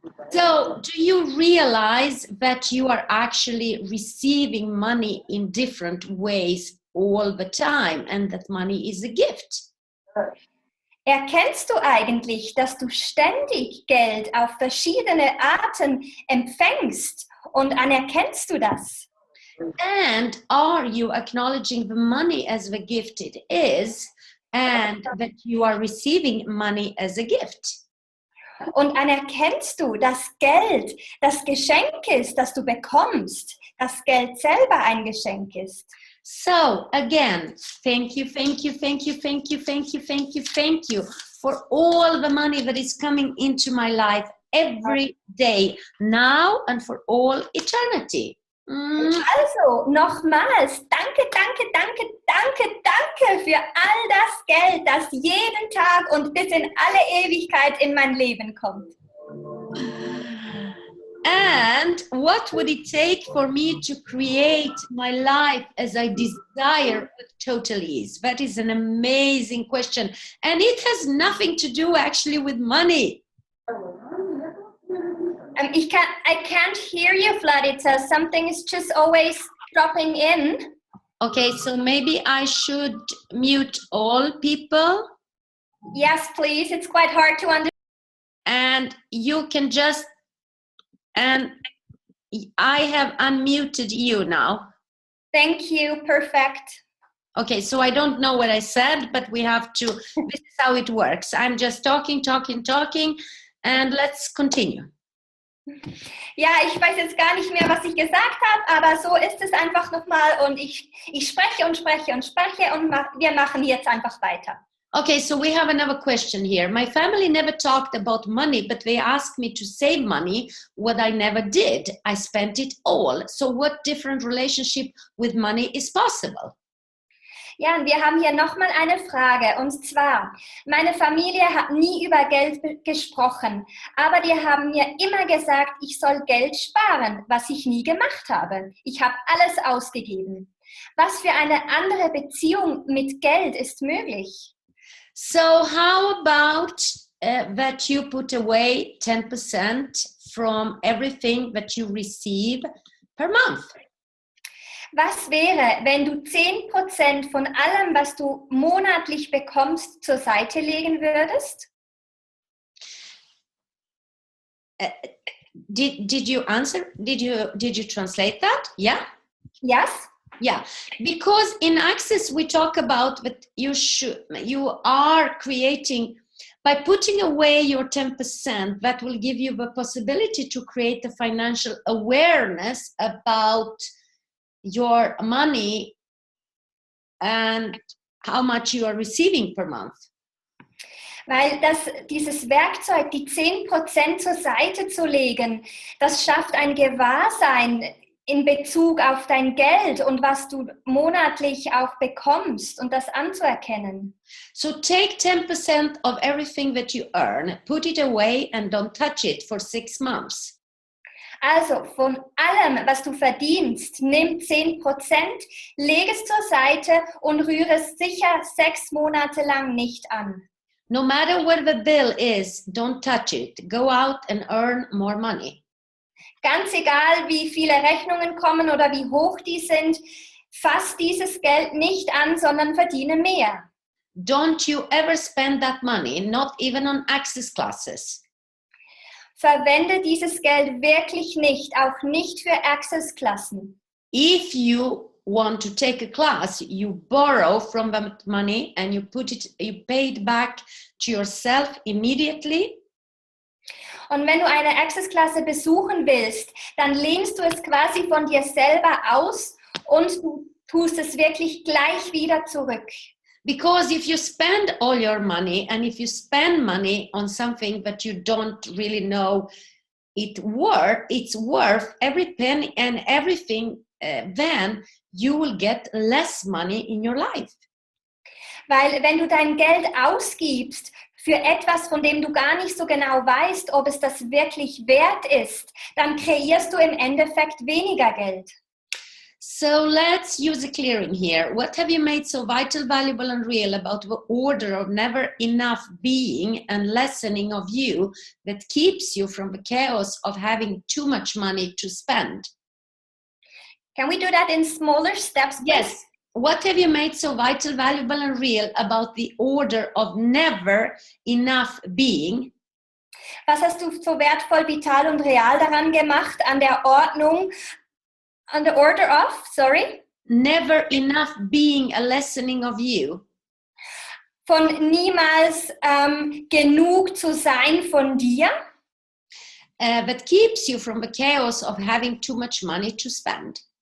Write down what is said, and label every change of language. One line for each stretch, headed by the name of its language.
English: So, do you realize that you are actually receiving money in different ways all the time and that money is a gift?
German: Erkennst du eigentlich, dass du ständig Geld auf verschiedene Arten empfängst und anerkennst du das?
English: And are you acknowledging the money as the gift it is and that you are receiving money as a gift?
German: Und anerkennst du, dass Geld das Geschenk ist, das du bekommst, dass Geld selber ein Geschenk ist?
English: So again, thank you for all the money that is coming into my life every day, now and for all eternity.
German: Also, nochmals, danke für all das Geld, das jeden Tag und bis in alle Ewigkeit in mein Leben kommt.
English: And what would it take for me to create my life as I desire with total ease? That is an amazing question. And it has nothing to do actually with money. I can't hear you, Vladica. Something is just always dropping in. Okay, so maybe I should mute all people. Yes, please. It's quite hard to understand. And you can just, and I have unmuted you now. Thank you. Perfect. Okay, so I don't know what I said, but we have to, this is how it works. I'm just talking, and let's continue.
German: Ja, ich weiß jetzt gar nicht mehr, was ich gesagt habe, aber so ist es einfach nochmal und ich spreche und wir machen jetzt einfach weiter.
English: Okay, so we have another question here. My family never talked about money, but they asked me to save money, what I never did. I spent it all. So what different relationship with money is possible?
German: Ja, und wir haben hier nochmal eine Frage, und zwar, meine Familie hat nie über Geld gesprochen, aber die haben mir immer gesagt, ich soll Geld sparen, was ich nie gemacht habe. Ich habe alles ausgegeben. Was für eine andere Beziehung mit Geld ist möglich?
English: So how about that you put away 10% from everything that you receive per month?
German: Was wäre, wenn du 10% von allem, was du monatlich bekommst, zur Seite legen würdest?
English: Did you answer? Did you translate that? Yeah? Yes. Yeah, because in Access we talk about that you are creating, by putting away your 10%, that will give you the possibility to create a financial awareness about your money and how much you are receiving per month.
German: Weil dieses Werkzeug, die 10% zur Seite zu legen, das schafft ein Gewahrsein in Bezug auf dein Geld und was du monatlich auch bekommst und das anzuerkennen.
English: So take 10% of everything that you earn, put it away and don't touch it for 6 months.
German: Also von allem, was du verdienst, nimm 10%, leg es zur Seite und rühre es sicher 6 Monate lang nicht an.
English: No matter what the bill is, don't touch it. Go out and earn more money.
German: Ganz egal, wie viele Rechnungen kommen oder wie hoch die sind, fass dieses Geld nicht an, sondern verdiene mehr.
English: Don't you ever spend that money, not even on Access classes.
German: Verwende dieses Geld wirklich nicht, auch nicht für Access-Klassen.
English: If you want to take a class, you borrow from that money and you pay it back to yourself immediately.
German: Und wenn du eine Access-Klasse besuchen willst, dann lehnst du es quasi von dir selber aus und du tust es wirklich gleich wieder zurück.
English: Because if you spend all your money and if you spend money on something that you don't really know it's worth every penny and everything, then you will get less money in your life.
German: Weil wenn du dein Geld ausgibst für etwas, von dem du gar nicht so genau weißt, ob es das wirklich wert ist, dann kreierst du im Endeffekt weniger Geld.
English: So let's use a clearing here. What have you made so vital, valuable and real about the order of never enough being and lessening of you that keeps you from the chaos of having too much money to spend? Can we do that in smaller steps, please? Yes. What have you made so vital, valuable and real about the order of never enough being?
German: Was hast du so wertvoll, vital und real daran gemacht, an der Ordnung,
English: on the order of, sorry? Never enough being, a lessening of you.
German: Von niemals genug zu sein von dir.
English: That keeps you from the chaos of having too much money to spend.